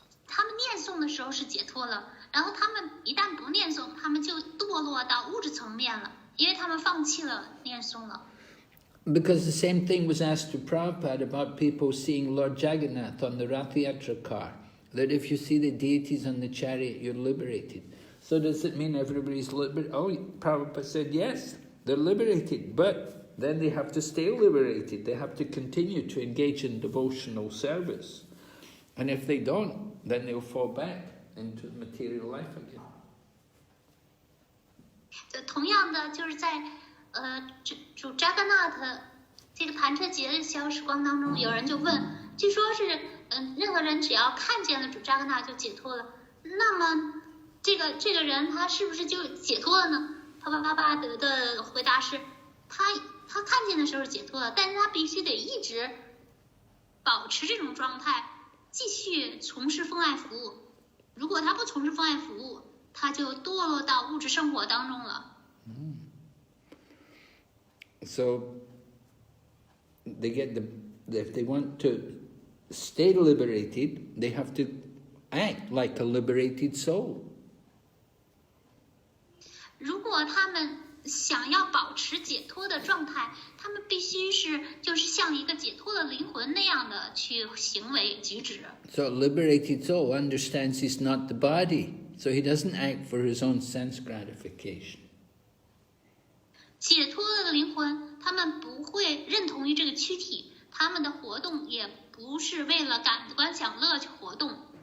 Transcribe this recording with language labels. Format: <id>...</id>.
<zh>他们念诵的时候是解脱了，然后他们一旦不念诵，他们就堕落到物质层面了，因为他们放弃了念诵了。</zh> <en>Because the same thing was asked to Prabhupada about people seeing Lord Jagannath on the Rath Yatra car, that if you see the deities on the chariot, you're liberated. So does it mean everybody's liberated? Oh, Prabhupada said yes, they're liberated, but then they have to stay liberated. They have to continue to engage in devotional service. And if they don't, then they'll fall back into material life again.</en> <zh>同样的，就是在主扎格纳特这个弹车节的消时光当中，有人就问，据说是任何人只要看见了主扎格纳就解脱了，那么这个人他是不是就解脱了呢？巴巴德的回答是，他看见的时候解脱了，但是他必须得一直保持这种状态，继续从事奉爱服务。如果他不从事奉爱服务，他就堕落到物质生活当中了。</zh> <en>So they get if they want to stay liberated, they have to act like a liberated soul.</en> <zh>如果他们想要保持解脱的状态，他们必须就是像一个解脱的灵魂那样的去行为举止。</zh> <en>So a liberated soul understands he's not the body, so he doesn't act for his own sense gratification.</en> <zh>解脱的灵魂，他们不会认同于这个躯体，他们的活动也不是为了感官享乐去活动。</zh>